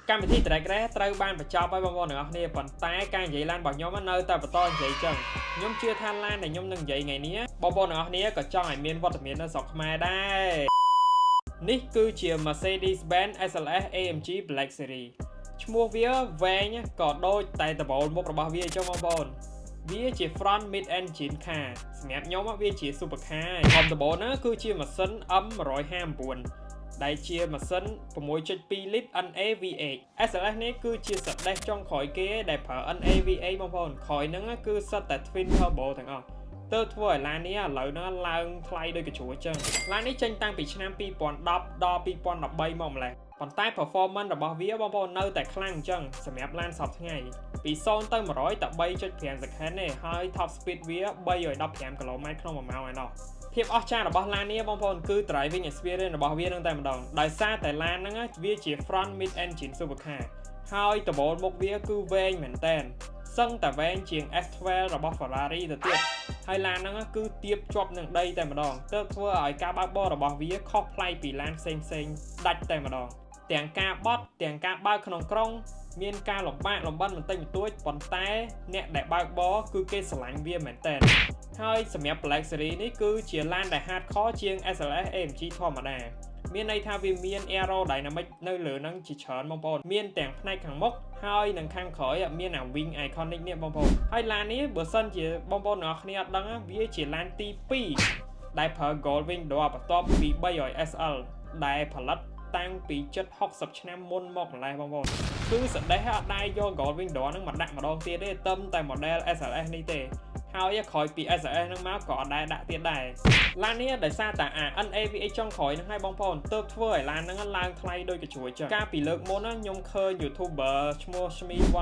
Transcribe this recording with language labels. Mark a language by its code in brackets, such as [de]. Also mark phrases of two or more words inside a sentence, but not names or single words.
[km] កម្មវិធី Drag Race ត្រូវបានបញ្ចប់ហើយបងប្អូនទាំងអស់គ្នាប៉ុន្តែការនិយាយឡានរបស់ខ្ញុំនៅតែបន្តនិយាយចឹងខ្ញុំជឿថាឡានដែលខ្ញុំនឹងនិយាយថ្ងៃនេះបងប្អូនទាំងអស់គ្នាក៏ចង់ឲ្យមានវត្តមាននៅស្រុកខ្មែរដែរនេះគឺជា Mercedes-Benz SLS AMG Black Series ឈ្មោះវាវែងក៏ដូចតែដបូលមុខរបស់វាចឹងបងប្អូនវាជា [en] front mid engine car [km] សម្រាប់ខ្ញុំវាជា [en] super car [km] ធំដបូលហ្នឹងគឺជាម៉ាស៊ីន M159 ដែលជាម៉ាស៊ីន 6.2 លីត្រ NAVH SLS នេះគឺជាសដេសចុងក្រោយគេដែលប្រើ NAVH បងប្អូនក្រោយហ្នឹងគឺសិតតែ [en] Twin Turbo [km] ទាំងអស់ទៅធ្វើឲ្យឡាននេះឥឡូវហ្នឹងឡើងថ្លៃដូចកញ្ជ្រួចឹងឡាននេះចេញតាំងពីឆ្នាំ2010ដល់2013មកម្លេះប៉ុន្តែ performance របស់វាបងប្អូននៅតែ ខ្លាំងអញ្ចឹងសម្រាប់ឡានសពថ្ងៃពី0ទៅ100តែ 3.5 second ទេហើយ [en] top speed [km] វា315 km/h ក្នុង1ម៉ោងឯណោះភាពអស្ចារ្យរបស់ឡាននេះបងប្អូនគឺ [en] driving experience [km] របស់វានឹងតែម្ដងដោយសារតែឡានហ្នឹងវាជា [en] front mid engine supercar [km] ហើយដបូលមុខវាគឺវែងមែនតែនសឹងតែវែងជាង S12 របស់ Ferrari ទៅទៀតហើយឡានហ្នឹងគឺទាបជាប់នឹងដីតែម្ដងទើបធ្វើ ឲ្យការបើកបររបស់វាខុសប្លែកពីឡានផ្សេងដាច់តែម្ដងទាំងការបត់ទាំងការបើកក្នុងក្រុងមានការលំបាកលំបិនបន្តិចបន្តួចប៉ុន្តែអ្នកដែលបើកបរគឺគេស្រឡាញ់វាមែនតើហើយសម្រាប់ Black Series នេះគឺជាឡានដែល hardcore ជាង SLS AMG ធម្មតាមានន័យថាវាមាន aerodynamic នៅលើហ្នឹងជាច្រើនបងប្អូនមានទាំងផ្នែកខាងមុខហើយនិងខាងក្រោយមានអា [en] wing iconic [km] នេះបងប្អូនហើយឡាននេះបើសិនជាបងប្អូនអ្នកគ្នាអត់ដឹងវាជាឡានទី 2ដែលប្រើ [en] Gold Wing Door [km] បន្ទាប់ពី 300SL ដែលផលិតតាំងពីជិត60ឆ្នាំមុនមកម្លេះបងប្អូនគឺសដេសអត់ដែរយក [en] Gold Wing Door [km] ហ្នឹងមកដាក់ម្ដងទៀតទេត្រឹមតែ model SLS នេះទេហើយក្រោយពី SLS ហ្នឹងមកក៏អត់ដែរដាក់ទៀតដែរឡាននេះដោយសារតែ NAVH ចុងក្រោយហ្នឹងហើយបងប្អូនទើបធ្វើឲ្យឡានហ្នឹងឡើងថ្លៃដូចកញ្ជ្រួចចឹងកាលពីលើកមុនខ្ញុំឃើញ YouTuber ឈ្មោះ Shmi